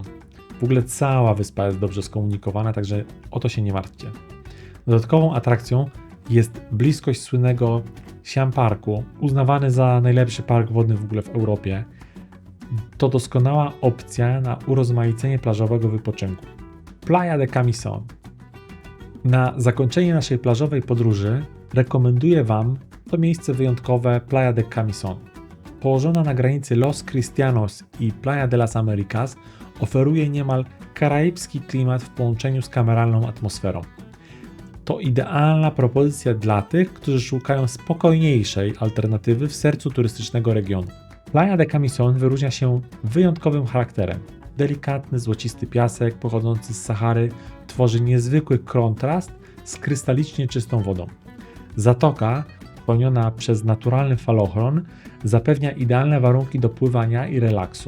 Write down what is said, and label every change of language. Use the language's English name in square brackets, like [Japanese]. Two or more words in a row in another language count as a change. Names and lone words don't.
[Polish] W ogóle cała wyspa jest dobrze skomunikowana, także o to się nie martwcie. Dodatkową atrakcją jest bliskość słynnego Siam Parku, uznawany za najlepszy park wodny w ogóle w Europie. To doskonała opcja na urozmaicenie plażowego wypoczynku. Playa de Camisón. Na zakończenie naszej plażowej podróży rekomenduję Wam to miejsce wyjątkowe Playa de Camisón. Położona na granicy Los Cristianos i Playa de las Americas, oferuje niemal karaibski klimat w połączeniu z kameralną atmosferą. To idealna propozycja dla tych, którzy szukają spokojniejszej alternatywy w sercu turystycznego regionu. Playa de Camisón wyróżnia się wyjątkowym charakterem. Delikatny, złocisty piasek pochodzący z Sahary tworzy niezwykły kontrast z krystalicznie czystą wodą. Zatoka, pełniona przez naturalny falochron, zapewnia idealne warunki do pływania i relaksu.